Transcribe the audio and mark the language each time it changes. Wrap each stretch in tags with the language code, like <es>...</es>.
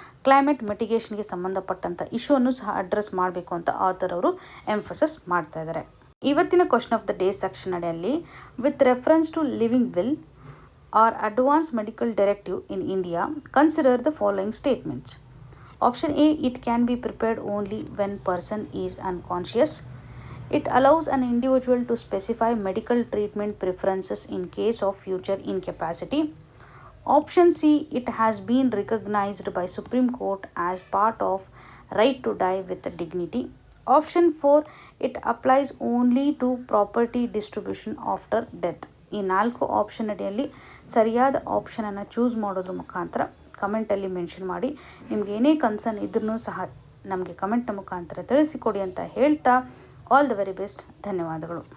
<kn>Climate ಮಿಟಿಗೇಷನ್ಗೆ ಸಂಬಂಧಪಟ್ಟಂಥ ಇಶ್ಯೂವನ್ನು ಸಹ address ಮಾಡಬೇಕು ಅಂತ ಆಥರ್ ಅವರು ಎಂಫಸಿಸ್ ಮಾಡ್ತಾ ಇದ್ದಾರೆ. ಇವತ್ತಿನ</kn> <en>question of the day section</en> <kn>ಅಡಿಯಲ್ಲಿ</kn> <en>With reference to living will or advance medical directive in India consider the following statements. Option A, it can be prepared only when person is unconscious. It allows an individual to specify medical treatment preferences in case of future incapacity. Option C, it has been recognized by Supreme Court as part of right to die with dignity. Option 4, it applies only to property distribution after death.</en> <kn>ಈ 4 option ಅಡಿಯಲ್ಲಿ ಸರಿಯಾದ ಆಪ್ಷನನ್ನು choose ಮಾಡೋದ್ರ ಮುಖಾಂತರ ಕಮೆಂಟಲ್ಲಿ mention ಮಾಡಿ. ನಿಮ್ಗೆ ಏನೇ concern ಇದ್ರೂ ಸಹ ನಮಗೆ ಕಮೆಂಟ್ನ ಮುಖಾಂತರ ತಿಳಿಸಿಕೊಡಿ ಅಂತ ಹೇಳ್ತಾ</kn> <en>All the very best.</en> <kn>ಧನ್ಯವಾದಗಳು.</kn>